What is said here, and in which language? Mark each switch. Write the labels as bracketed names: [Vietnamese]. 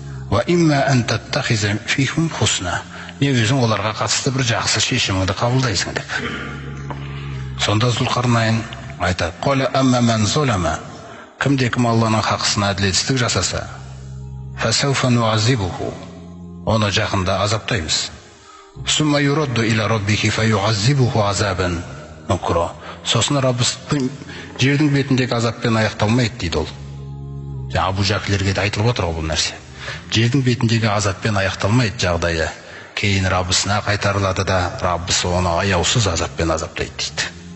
[Arabic] Ва имма ан таттахиза фихум хусна. [Kazakh] Не өзің оларға қатысты бір жақсы шешіміңді қабылдайсың деп. Сонда Зүлқарнайн айтады, [Arabic] қола амма ман золама. [Kazakh] Кімде-кім Алланың хақысына әділетсіздік жасаса, [Arabic] фасауфа нуазибуху. [Kazakh] Оны жақында азаптаймыз. [Arabic] Сумма юрадду иля раббихи фаюазибуху азабан нукра. [Kazakh] Сосын Раббыстың жердің бетіндегі азаппен аяқталмайды дейді ол. Абу Жафлерге де айтылып отыр бұл нәрсе. Жердің бетіндегі азаппен аяқталмайды жағдайы. Кейін Раббысына қайтарылады да, Раббысы оны аяусыз азаппен азаптайды дейді.